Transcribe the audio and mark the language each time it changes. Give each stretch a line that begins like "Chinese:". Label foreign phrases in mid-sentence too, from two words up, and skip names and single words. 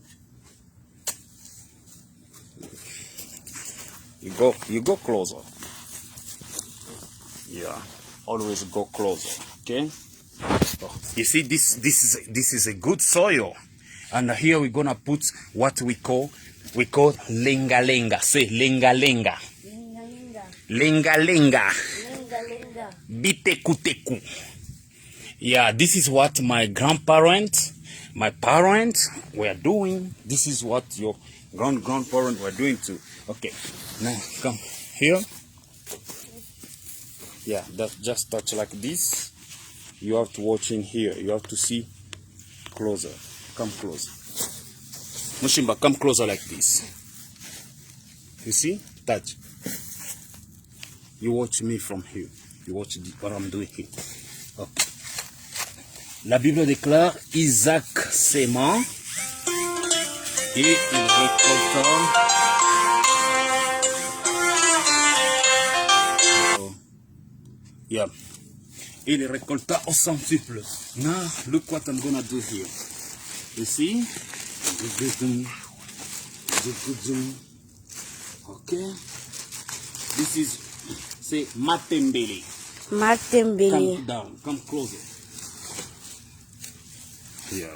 English: You go closer. Yeah, always go closer. Okay. You see, this is a good soil, and here we're gonna put what we call lenga lenga. Say lenga lenga. Lenga lenga. Bitekuteku. Yeah, this is what my grandparents, my parents were doing. This is what your grandparents were doing too. Okay, now come here. Yeah, just touch like this. You have to watch in here. You have to see closer. Come close. Mushimba, come closer like this. You see? Touch. You watch me from here. You watch what I'm doing here. Okay.
French: La Bible déclare Isaac s'aimant et il récolta.
English: Yeah.
French: Il récolta au centuple.
English: Now, look what I'm gonna do here. You see? Okay. This is, say, matembele. Matembele. Come down. Come closer. Yeah.